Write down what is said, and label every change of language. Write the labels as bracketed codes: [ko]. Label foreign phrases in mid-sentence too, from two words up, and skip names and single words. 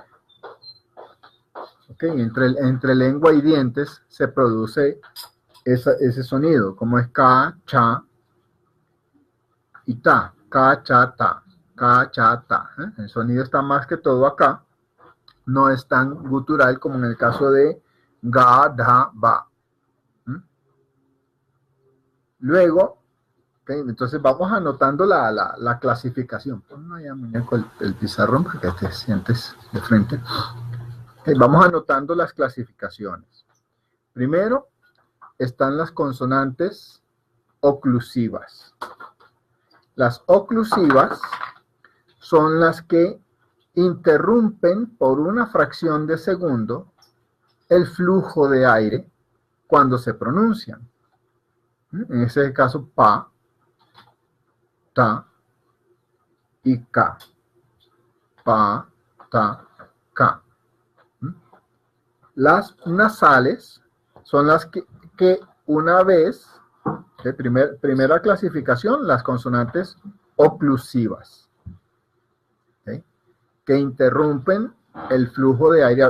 [es] ¿Okay? Entre lengua y dientes se produce ese sonido, como es ka, cha y ta, ka, cha, ta, ka, cha, ta. El sonido está más que todo acá, no es tan gutural como en el caso de ga, da, ba. Luego, okay, entonces vamos anotando la clasificación. Pon allá, muñeco, el pizarrón para que te sientes de frente. Vamos anotando las clasificaciones. Primero están las consonantes oclusivas. Las oclusivas son las que interrumpen por una fracción de segundo el flujo de aire cuando se pronuncian. En ese caso, pa, ta y ka. Pa, ta, ka. Las nasales son las que una vez, de primera clasificación, las consonantes oclusivas, ¿okay? Que interrumpen el flujo de aire.